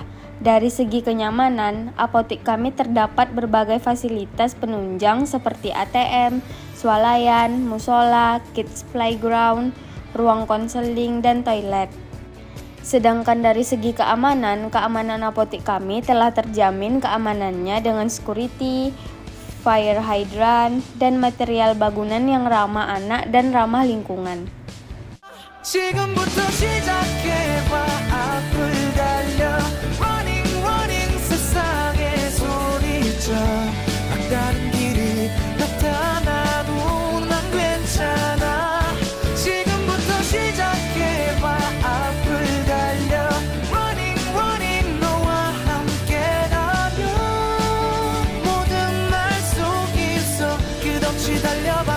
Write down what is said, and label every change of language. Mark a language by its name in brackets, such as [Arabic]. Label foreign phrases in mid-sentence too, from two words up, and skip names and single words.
[Indonesian] Dari segi kenyamanan, apotek kami terdapat berbagai fasilitas penunjang seperti ATM, swalayan, musola, [English] kids playground, [Indonesian] ruang konseling, dan toilet. Sedangkan dari segi keamanan apotek kami telah terjamin keamanannya dengan security, [English] fire hydrant, [Indonesian] dan material bangunan yang ramah anak dan ramah lingkungan. [Korean] 지금부터 시작해봐 앞을 달려 [English] running running [Korean] 세상에 소리쳐 막다른 길이 나타나도 난 괜찮아 지금부터 시작해봐 앞을 달려 [English] running running [Korean] 너와 함께라면 모든 날 속 있어 끝없이 달려